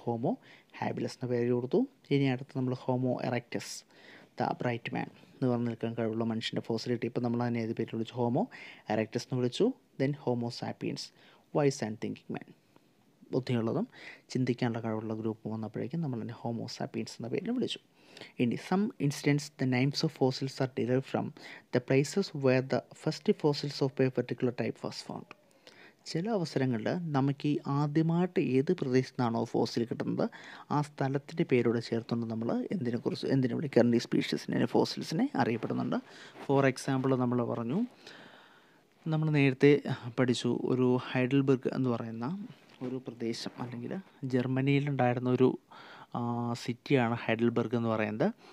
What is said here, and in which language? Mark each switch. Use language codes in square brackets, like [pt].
[ml] Homo habilis എന്ന പേര് കൊടുത്തു. ഇനി അടുത്ത് നമ്മൾ ഹോമോ എറക്റ്റസ്, ദ ബ്രൈറ്റ് മാൻ എന്ന് പറഞ്ഞു നിൽക്കാൻ കഴിവുള്ള മനുഷ്യൻ്റെ ഫോസിലിറ്റി. ഇപ്പോൾ നമ്മൾ അതിനെ ഏത് പേര് വിളിച്ചു? ഹോമോ എറക്റ്റസ് എന്ന് വിളിച്ചു. Then homo sapiens, [en] wise and thinking man, [ml] ബുദ്ധിയുള്ളതും ചിന്തിക്കാനുള്ള കഴിവുള്ള ഗ്രൂപ്പ് വന്നപ്പോഴേക്കും നമ്മൾ അതിനെ ഹോമോ സാപ്പിയൻസ് എന്ന പേരിൽ വിളിച്ചു. [en] In some instances, the names of fossils are derived from the places where the first fossils of a particular type was found. [ml] ചില അവസരങ്ങളിൽ നമുക്ക് ഈ ആദ്യമായിട്ട് ഏത് പ്രദേശത്തു നിന്നാണോ ഫോസിൽ കിട്ടുന്നത് ആ സ്ഥലത്തിൻ്റെ പേരോട് ചേർത്തുകൊണ്ട് നമ്മൾ എന്തിനെ വിളിക്കാറുണ്ട്? ഈ സ്പീഷീസിനെ, ഫോസിൽസിനെ അറിയപ്പെടുന്നുണ്ട്. ഫോർ എക്സാമ്പിൾ നമ്മൾ പറഞ്ഞു, നമ്മൾ നേരത്തെ പഠിച്ചു ഒരു ഹൈഡൽബർഗ് എന്ന് പറയുന്ന ഒരു പ്രദേശം അല്ലെങ്കിൽ ജർമ്മനിയിലുണ്ടായിരുന്ന ഒരു സിറ്റിയാണ് ഹൈഡൽബർഗ് എന്ന് പറയുന്നത്.